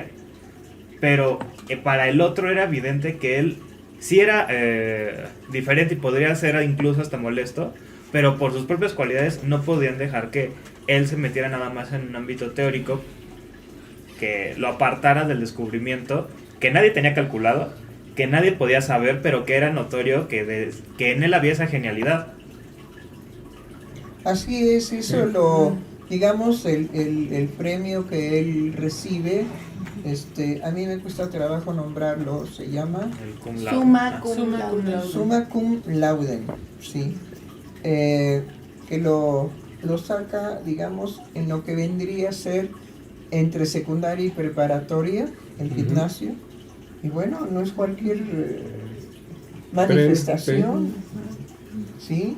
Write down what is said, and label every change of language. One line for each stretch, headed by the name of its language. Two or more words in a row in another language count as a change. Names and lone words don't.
Spanish: Pero para el otro era evidente que él sí era diferente y podría ser incluso hasta molesto, pero por sus propias cualidades no podían dejar que él se metiera nada más en un ámbito teórico que lo apartara del descubrimiento que nadie tenía calculado, que nadie podía saber, pero que era notorio que en él había esa genialidad. Así es, eso digamos, el premio que él recibe, a mí me cuesta trabajo nombrarlo, se llama
Latin: El cum laude. Summa cum laude. Summa Cum Laude,
Spanish: ¿sí? Que lo saca, digamos, en lo que vendría a ser entre secundaria y preparatoria, el gimnasio. Y bueno, no es cualquier manifestación, ¿sí?